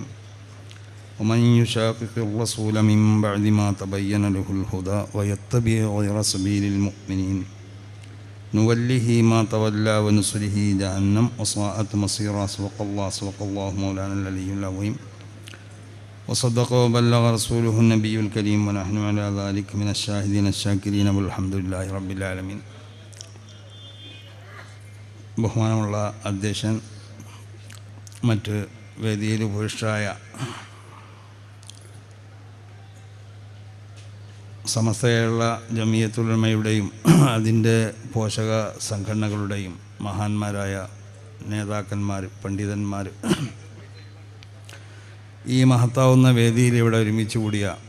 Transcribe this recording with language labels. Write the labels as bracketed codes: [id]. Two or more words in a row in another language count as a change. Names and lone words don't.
[ar] ومن يشاقق الرسول من بعد ما تبين له الهدى ويتبع غير سبيل المؤمنين نوله ما تولى ونصله جهنم وساءت مصيرا. صدق الله مولانا العلي العظيم وصدق وبلغ رسوله النبي الكريم ونحن على ذلك من الشاهدين الشاكرين والحمد لله رب العالمين. [ml] ബഹുമാനമുള്ള അധ്യക്ഷൻ, മറ്റ് വേദിയിൽ ഉപവിഷ്ടരായ സമസ്ത കേരള ജമിയത്തുൽ ഉലമയുടെയും അതിൻ്റെ പോഷക സംഘടനകളുടെയും മഹാന്മാരായ നേതാക്കന്മാർ, പണ്ഡിതന്മാർ, ഈ മഹത്താവുന്ന വേദിയിൽ ഇവിടെ ഒരുമിച്ച് കൂടിയ